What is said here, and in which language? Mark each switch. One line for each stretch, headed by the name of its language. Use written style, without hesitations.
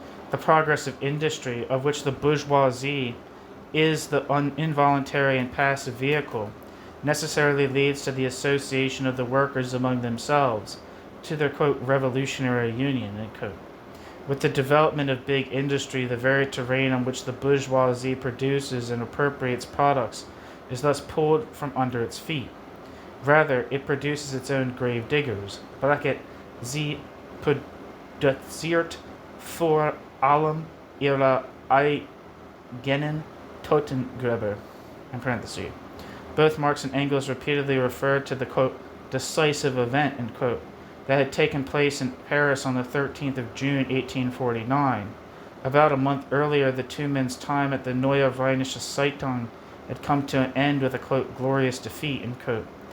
English: The progress of industry, of which the bourgeoisie is the involuntary and passive vehicle, necessarily leads to the association of the workers among themselves, to their, quote, revolutionary union, end quote. With the development of big industry, the very terrain on which the bourgeoisie produces and appropriates products is thus pulled from under its feet. Rather, it produces its own grave diggers.
German: Sie produziert vor allem ihre eigenen Totengräber.
English: In parentheses. Both Marx and Engels repeatedly referred to the, quote, decisive event, end quote, that had taken place in Paris on the 13th of June, 1849. About a month earlier, the two men's time at the Neue Rheinische Zeitung had come to an end with a, quote, glorious defeat, end quote.